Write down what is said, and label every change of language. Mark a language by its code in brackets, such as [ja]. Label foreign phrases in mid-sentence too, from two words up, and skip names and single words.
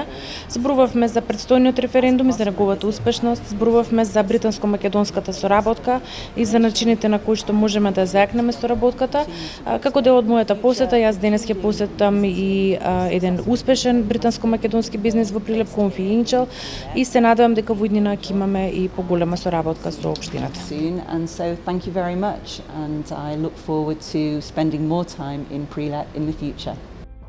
[mk] Зборувавме за предстојниот референдум и за неговата успешност, зборувавме за британско-македонската соработка и за начините на кои што можеме да зајакнеме соработката. Како дел од мојата посета, јас денес ќе посетам и еден успешен британско-македонски бизнис во Прилеп, Confidential, и се надевам дека во иднина ќе имаме и поголема соработка со општината. [en] And so thank you very much and I look forward to spending more time in Prelep in the future.